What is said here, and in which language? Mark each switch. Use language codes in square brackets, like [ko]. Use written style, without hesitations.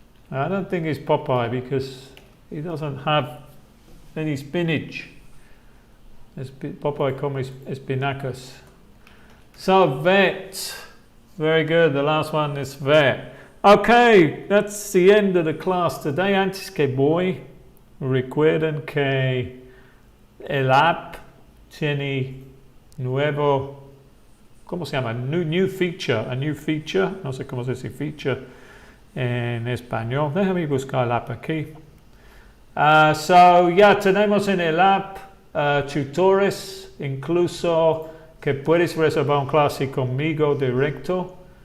[en] I don't think it's Popeye because he doesn't have any spinach. Popeye [es] come espinacas. [en] So vet, very good. The last one is vet. Okay, that's the end of the class today. [es] Antes que voy, recuerden que el app tiene nuevo, ¿cómo se llama? [en] New feature, a new feature. [es] No sé cómo se dice feature en español. Déjame buscar el app aquí. So ya tenemos en el app tutores, incluso que puedes reservar un clase conmigo directo.